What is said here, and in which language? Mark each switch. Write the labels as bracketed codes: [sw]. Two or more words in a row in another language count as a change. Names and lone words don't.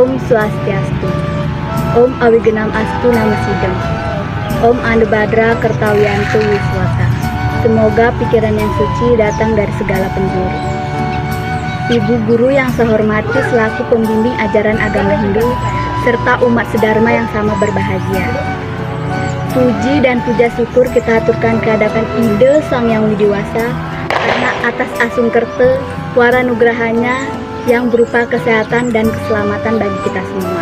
[id] Swastiastu. [sa] Om Awigenam Astu Namasidam. Om Anubhadra Kertawiyantu Wiswata. [id] Semoga pikiran yang suci datang dari segala penjuru. Ibu guru yang saya hormati selaku pembimbing ajaran agama Hindu serta umat sedharma yang sama berbahagia. Puji dan puja syukur kita aturkan ke hadapan Ide Sang Yang Widiwasa karena atas asungkerte wara nugrahanya yang berupa kesehatan dan keselamatan bagi kita semua.